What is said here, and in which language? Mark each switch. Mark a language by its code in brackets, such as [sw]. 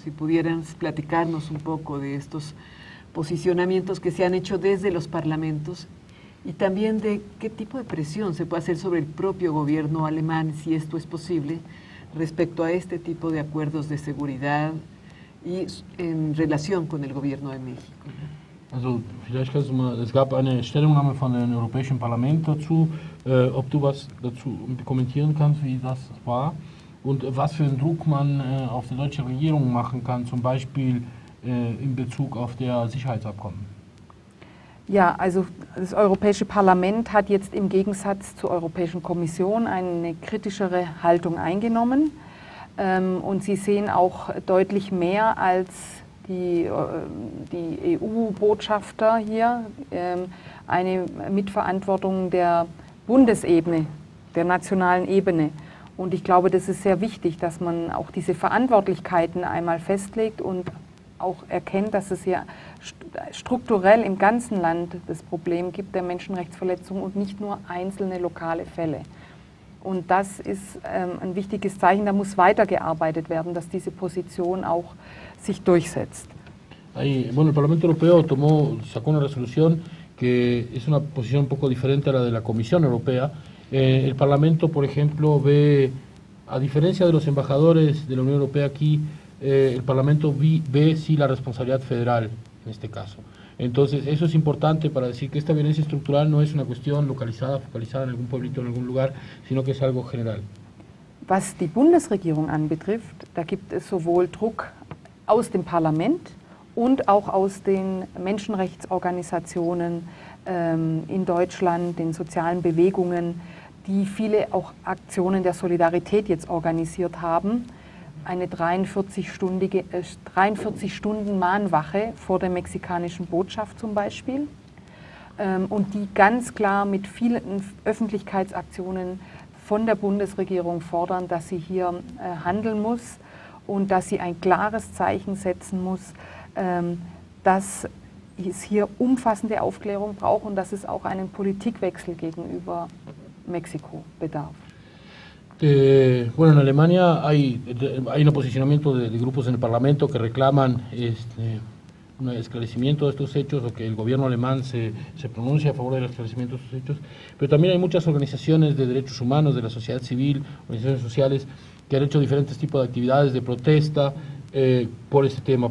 [es] Si pudieran platicarnos un poco de estos posicionamientos que se han hecho desde los parlamentos y también de qué tipo de presión se puede hacer sobre el propio gobierno alemán, si esto es posible, respecto a este tipo de acuerdos de seguridad y en relación con el gobierno de México. [de] Also vielleicht kannst du mal, es gab eine Stellungnahme von dem Europäischen Parlament dazu, ob du was dazu kommentieren kannst, wie das war und was für einen Druck man auf die deutsche Regierung machen kann, zum Beispiel in Bezug auf das Sicherheitsabkommen. Ja, also das Europäische Parlament hat jetzt im Gegensatz zur Europäischen Kommission eine kritischere Haltung eingenommen und sie sehen auch deutlich mehr als die EU-Botschafter hier eine Mitverantwortung der Bundesebene, der nationalen Ebene. Und ich glaube, das ist sehr wichtig, dass man auch diese Verantwortlichkeiten einmal festlegt und auch erkennt, dass es hier strukturell im ganzen Land das Problem gibt der Menschenrechtsverletzungen und nicht nur einzelne lokale Fälle. Und das ist ein wichtiges Zeichen, da muss weitergearbeitet werden, dass diese Position auch sich durchsetzt. [es] Bueno, el Parlamento Europeo sacó una resolución que es una posición un poco diferente a la de la Comisión Europea. El Parlamento, por ejemplo, ve, a diferencia de los embajadores de la Unión Europea aquí, el Parlamento ve sí la responsabilidad federal en este caso. Entonces, eso es importante para decir que esta violencia estructural no es una cuestión localizada, focalizada en algún pueblito, en algún lugar, sino que es algo general. [de] Was die Bundesregierung anbetrifft, da gibt es sowohl Druck aus dem Parlament und auch aus den Menschenrechtsorganisationen in Deutschland, den sozialen Bewegungen, die viele auch Aktionen der Solidarität jetzt organisiert haben. Eine 43-Stunden-Mahnwache vor der mexikanischen Botschaft zum Beispiel und die ganz klar mit vielen Öffentlichkeitsaktionen von der Bundesregierung fordern, dass sie hier handeln muss und dass sie ein klares Zeichen setzen muss, dass es hier umfassende Aufklärung braucht und dass es auch einen Politikwechsel gegenüber Mexiko bedarf. [es] Bueno, en Alemania hay un posicionamiento de grupos en el Parlamento que reclaman un esclarecimiento de estos hechos o que el gobierno alemán se pronuncie a favor del esclarecimiento de estos hechos, pero también hay muchas organizaciones de derechos humanos, de la sociedad civil, organizaciones sociales que han hecho diferentes tipos de actividades de protesta por este tema.